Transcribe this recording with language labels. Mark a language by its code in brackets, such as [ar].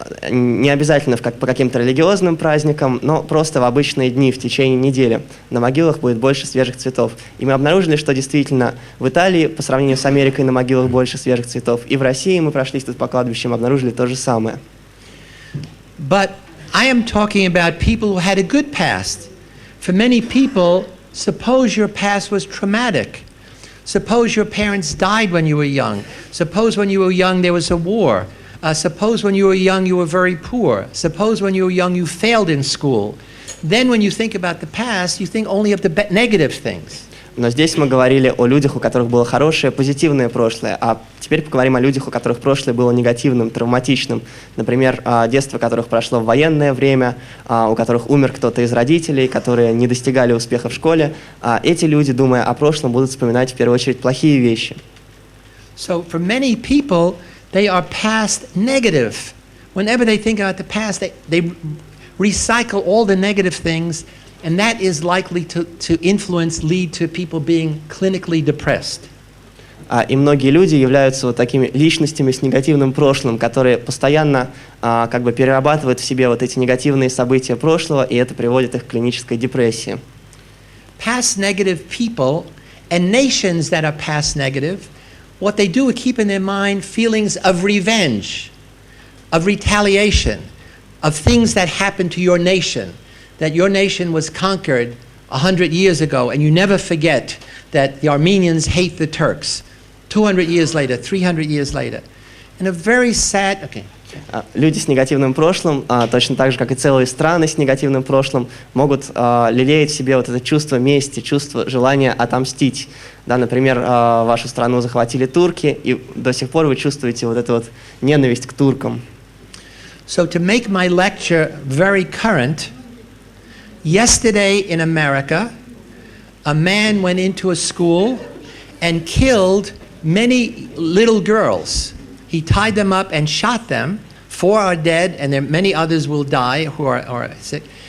[ru] Не обязательно по каким-то религиозным праздникам, но просто в обычные дни в течение недели на могилах будет больше свежих цветов. И мы обнаружили, что действительно в Италии по сравнению с Америкой на могилах больше свежих цветов. И в России мы прошлись тут по кладбищам, обнаружили то же самое. [en] But I am talking about people who had a good past. For many people, suppose your past was traumatic. Suppose your parents died when you were young. Suppose when you were young there was a war. Suppose when you were young you were very poor. Suppose when you were young you failed in school. Then when you think about the past, you think only of the negative things. [ru] Но здесь мы говорили о людях, у которых было хорошее, позитивное прошлое, а теперь поговорим о людях, у которых прошлое было негативным, травматичным. Например, детство которых прошло в военное время, у которых умер кто-то из родителей, которые не достигали успеха в школе. Эти люди, думая о прошлом, будут вспоминать в первую очередь плохие вещи. [en] So for many people, they are past negative. Whenever they think about the past, they recycle all the negative things, and that is likely to influence, lead to people being clinically depressed. [ru] И многие люди являются вот такими личностями с негативным прошлым, которые постоянно как бы перерабатывают в себе вот эти негативные события прошлого, и это приводит их к клинической депрессии. [en] Past negative people and nations that are past negative, what they do is keep in their mind feelings of revenge, of retaliation, of things that happened to your nation, that your nation was conquered 100 years ago, and you never forget that the Armenians hate the Turks 200 years later, 300 years later. And a very sad... Okay. [ru] Люди с негативным прошлым, точно так же, как и целые страны с негативным прошлым, могут лелеять в себе вот это чувство мести, чувство желания отомстить. Да, например, вашу страну захватили турки, и до сих пор вы чувствуете вот эту вот ненависть к туркам. [en] So to make my lecture very current, yesterday in America, a man went into a school and killed many little girls. He tied them up and shot them. 4 are dead, and there many others will die who are sick.